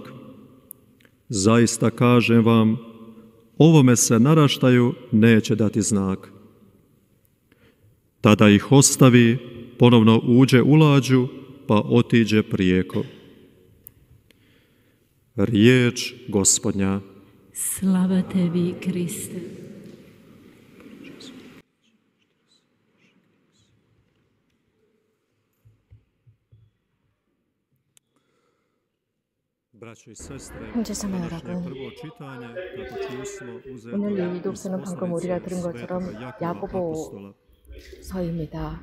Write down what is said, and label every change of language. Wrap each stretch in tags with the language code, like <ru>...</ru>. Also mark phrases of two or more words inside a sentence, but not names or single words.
<hr>Zaista kažem vam, ovome se naraštaju neće dati znak. Tada ih ostavi, ponovno uđe u lađu, pa otiđe prijeko. Riječ Gospodnja. Slava tebi, Kriste.</hr> <ko>형제자매 여러분, 오늘 이 독서는 방금 우리가 들은 것처럼 야고보서입니다.</ko>